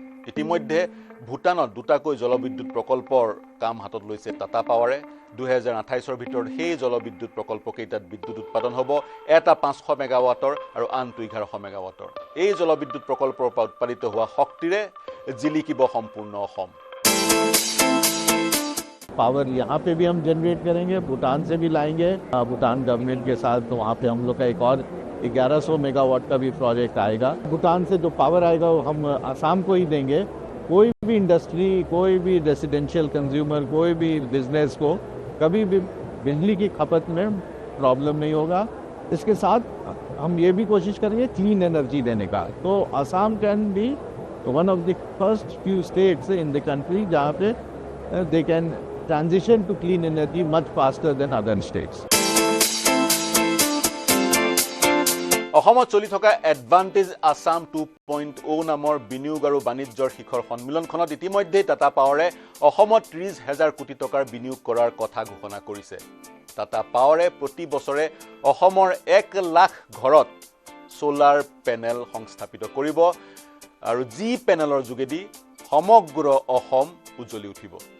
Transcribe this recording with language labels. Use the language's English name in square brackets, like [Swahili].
[Assamese] ইতিমধ্যে ভূটানত দুটাকৈ জলবিদ্যুৎ প্ৰকল্পৰ কাম হাতত লৈছে টাটা পাৱাৰে। 2028 ভিতৰত সেই জলবিদ্যুৎ প্ৰকল্পকেইটাত বিদ্যুৎ উৎপাদন হ'ব, এটা 500 মেগাৱাটৰ আৰু আনটো 1100 মেগাৱাটৰ। এই জলবিদ্যুৎ প্ৰকল্পৰ পৰা উৎপাদিত হোৱা শক্তিৰে জিলিকিব সম্পূৰ্ণ অসম। [Hindi] पावर यहाँ पे भी हम जनरेट करेंगे, भूटान से भी लाएंगे, भूटान गवर्नमेंट के साथ। तो वहाँ पे हम लोग का एक और 1100 मेगावाट का भी प्रोजेक्ट आएगा। भूटान से जो पावर आएगा वो हम आसाम को ही देंगे। कोई भी इंडस्ट्री, कोई भी रेसिडेंशियल कंज्यूमर, कोई भी बिजनेस को कभी भी बिजली की खपत में प्रॉब्लम नहीं होगा। इसके साथ हम ये भी कोशिश करेंगे क्लीन एनर्जी देने का। [English] तो Assam can be one of the first few states in the country [Hindi] जहाँ पे [English] They can transition to clean energy much faster than other states. [Assamese] অসমত চলি থকা এডভান্টেজ আসাম 2.0 নামৰ বিনিয়োগ আৰু বাণিজ্যৰ শিখৰ সন্মিলনখনত ইতিমধ্যে টাটা পাৱাৰে অসমত 30,000 কোটি টকাৰ বিনিয়োগ কৰাৰ কথা ঘোষণা কৰিছে। টাটা পাৱাৰে প্ৰতি বছৰে অসমৰ 1 লাখ ঘৰত সোলাৰ পেনেল সংস্থাপিত কৰিব আৰু যি পেনেলৰ যোগেদি সমগ্ৰ অসম উজ্বলি উঠিব।